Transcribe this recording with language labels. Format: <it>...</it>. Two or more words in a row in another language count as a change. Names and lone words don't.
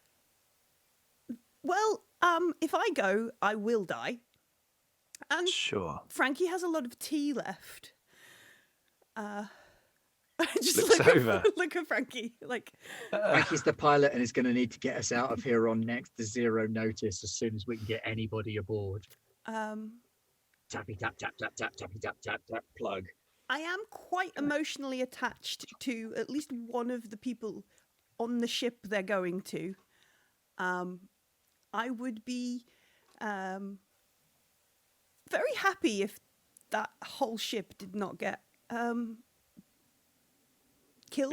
<en>Well, if I go, I will die. And Sure. Frankie has a lot of tea left. Just Looks over. look at Frankie. Like, Frankie's the pilot and is going to need to get us out of here on next to zero notice as soon as we can get anybody aboard. Tappy tap tap tap tap tappy tap tap tap plug. I am quite emotionally attached to at least one of the people on the ship they're going to. I would be very happy if that whole ship did not get killed.</en>